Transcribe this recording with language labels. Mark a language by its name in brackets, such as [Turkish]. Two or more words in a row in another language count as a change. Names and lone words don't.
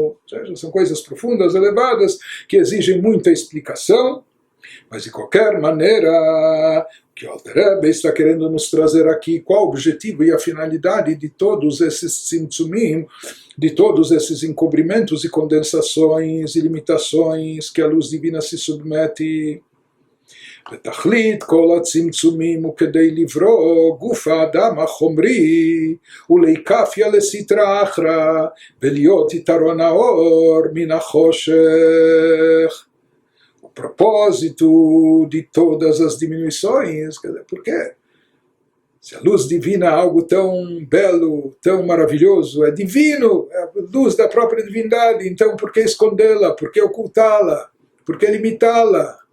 [Portuguese] Ou seja, são coisas profundas, elevadas, que exigem muita explicação, mas de qualquer maneira, que o Alter Rebbe está querendo nos trazer aqui qual o objetivo e a finalidade de todos esses tzimtzumim, de todos esses encobrimentos e condensações e limitações que a luz divina se submete. [Hebrew] ותכלית כל הצמצומים הוא כדי לברוא גוף האדם החומרי ולהיקפיה לסטרא אחרא ולהיות יתרון האור מן החושך. [Portuguese] O propósito de todas as diminuições, porque se a luz divina é algo tão belo, tão maravilhoso, é divino, é a luz da própria divindade, então por que escondê-la, por que ocultá-la, por que limitá-la?